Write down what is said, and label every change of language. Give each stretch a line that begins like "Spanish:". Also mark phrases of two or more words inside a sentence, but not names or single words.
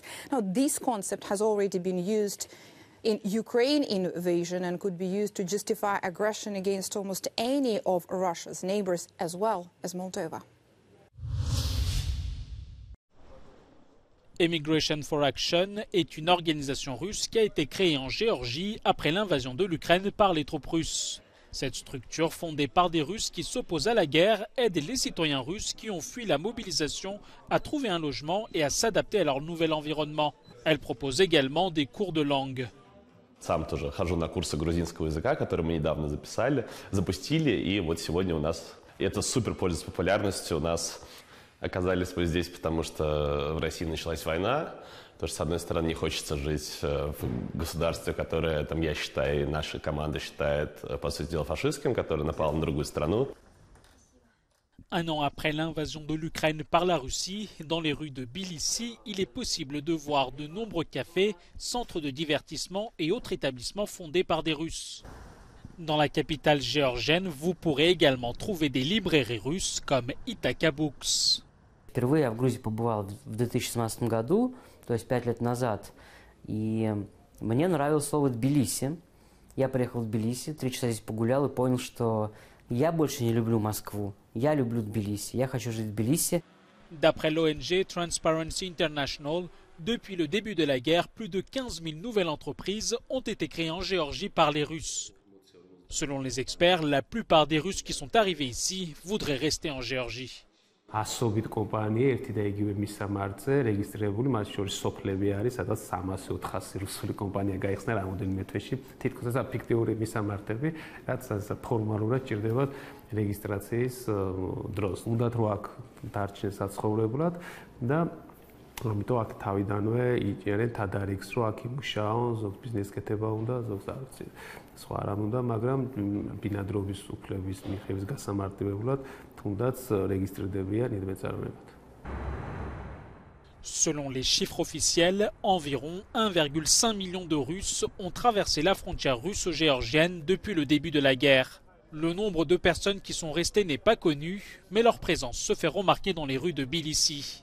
English: Now, this concept has already been used in Ukraine invasion and could be used to justify aggression against almost any of Russia's neighbors, as well as Moldova.
French: Immigration for Action est une organisation russe qui a été créée en Géorgie après l'invasion de l'Ukraine par les troupes russes. Cette structure, fondée par des Russes qui s'opposent à la guerre, aide les citoyens russes qui ont fui la mobilisation à trouver un logement et à s'adapter à leur nouvel environnement. Elle propose également des cours de langue.
Russian: Сам тоже хожу на курсы грузинского языка, которые мы недавно запустили, и вот сегодня у нас это супер пользуется популярностью. У нас оказались мы здесь, потому что в России началась война. Потому что, с одной стороны, не хочется жить в государстве, которое, там, я считаю, и наша команда считает, по сути дела, фашистским, которое напало на другую страну.
French: Un an après l'invasion de l'Ukraine par la Russie, dans les rues de Tbilissi, il est possible de voir de nombreux cafés, centres de divertissement et autres établissements fondés par des Russes. Dans la capitale géorgienne, vous pourrez également trouver des librairies russes comme Ithaka Books.
Russian: Впервые я в Грузии побывал в 2017 году, то есть 5 лет назад, и мне нравилось слово «Тбилиси». Я приехал в Тбилиси, 3 часа здесь погулял и понял, что я больше не люблю Москву. Я люблю Тбилиси. Я хочу жить в Тбилиси.
French: D'après l'ONG Transparency International, depuis le début de la guerre, plus de 15 000 nouvelles entreprises ont été créées en Géorgie par les Russes. Selon les experts, la plupart des Russes qui sont arrivés ici voudraient rester en Géorgie.
Georgian: ასობით კომპანია ერთი და იგივე მისამართზე რეგისტრირებული, მათ შორის სოფლები არის, სადაც 300-400 რუსული კომპანია გაიხსნა რამოდენიმე თვეში. თითქოს ეს ფიქტიური მისამართები, რაც ფორმალურად ჭირდება რეგისტრაციის დროს. უნდათ რომ აქ დარჩნენ საცხოვრებლად და ამიტომ აქ თავიდანვე იჭერენ თადარიგს, რომ აქ იმუშაონ, ზოგ ბიზნეს კეთება უნდა, ზოგს არც სხვა რამ უნდა, მაგრამ ბინადრობის უფლების მიღების გასამარტივებლად თუნდაც რეგისტრირდებიან იდმეწარმეებად.
French: Selon les chiffres officiels, environ 1,5 million de Russes ont traversé la frontière russo-géorgienne depuis le début de la guerre. Le nombre de personnes qui sont restées n'est pas connu, mais leur présence se fait remarquer dans les rues de Tbilissi.